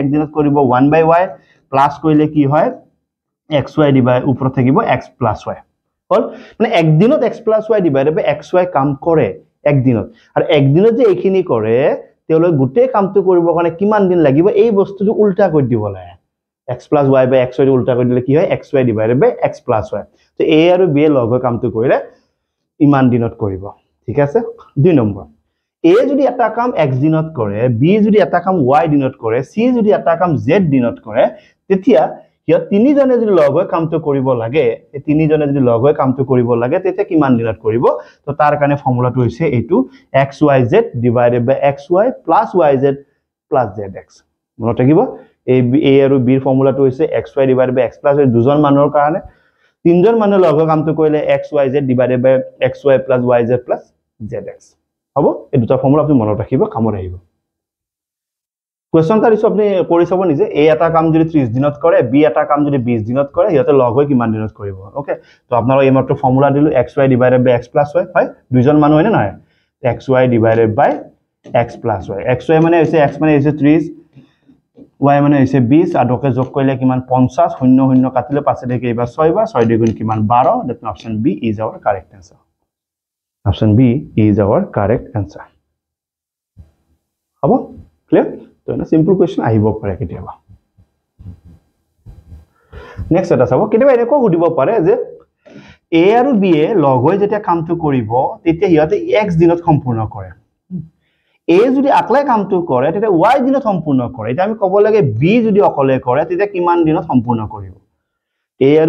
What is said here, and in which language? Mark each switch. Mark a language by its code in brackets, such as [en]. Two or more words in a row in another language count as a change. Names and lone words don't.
[as] দিনত কৰিব 1 by y প্লাস কইলে কি হয় xy ডিভাইড উপৰত থাকিব [en] x plus y [as] হল মানে এক দিনত x plus y [en] divided by xy [as] কাম কৰে এক দিনত আর এক দিনত যে এইখিনি কৰে তেলৈ গুটে কামটো কৰিব কাৰণে কিমান দিন লাগিব এই বস্তুটো উল্টা কৰি দিব লাগে [en] x plus y by xy [as] উল্টা কৰি দিলে কি হয় [en] xy divided by x plus y [as] তো a আৰু b লগ হৈ কামটো কৰিলে ইমান দিনত কৰিব ঠিক আছে 2 নম্বৰ a যদি এটা কাম x দিনত কৰে b যদি এটা কাম y দিনত কৰে c যদি এটা কাম z দিনত কৰে তেতিয়া হিয় তিনিজনে যদি লগ হৈ কামটো কৰিব লাগে এই তিনিজনে যদি লগ হৈ কামটো কৰিব লাগে তেতিয়া কিমান দিনত কৰিব তো তাৰ কাৰণে ফৰ্মুলাটো হৈছে এইটো [en] xyz divided by xy plus yz plus zx [as] মনত ৰাখিব a আৰু b ৰ ফৰ্মুলাটো হৈছে [en] xy divided by x plus y [as] দুজন মানুহৰ কাৰণে তিনজন মানুহ লগ হৈ কামটো কৰিলে [en] xyz divided by xy plus yz plus zx [as] হ'ব এই দুটা ফৰ্মুলা আপুনি মনত ৰাখিব কামত আহিব কোৱেশ্চন তাৰিছ আপুনি কৰি চাব নিজে a এটা কাম যদি 30 দিনত কৰে b এটা কাম যদি 20 দিনত কৰে হিয়তে লগ হৈ কিমান দিনত কৰিব ওকে তো আপোনালোক এই মাত্ৰ ফৰ্মুলা দিলো [en] xy divided by x plus y [as] হয় দুজন মানুহ হয়নে নহয় [en] xy divided by x plus y [as] xy মানে হৈছে x মানে হৈছে 30 y মানে হৈছে 20 আৰু কে যোগ কৰিলে কিমান 50 শূন্য শূন্য কাটিলে পাছে দেখে এবাৰ 6 বাৰ 6 দুগুণ কিমান 12 [en] that option B is our correct answer [as] option B is our correct answer হ'ব clear তো এটা সিম্পল কোৱেশ্চন আহিব পাৰে কেতিয়াবা নেক্সট এটা চাব কেতিয়াবা এনেকৈ সুধিব পাৰে যে A আৰু B এ লগ হৈ যেতিয়া কামটো কৰিব তেতিয়া হিয়াতে x দিনত সম্পূৰ্ণ কৰে A যদি আকলাই কামটো কৰে তেতিয়া y দিনত সম্পূৰ্ণ কৰে এটা আমি ক'ব লাগে B যদি অকলে কৰে তেতিয়া কিমান দিনত সম্পূৰ্ণ কৰিব A আৰু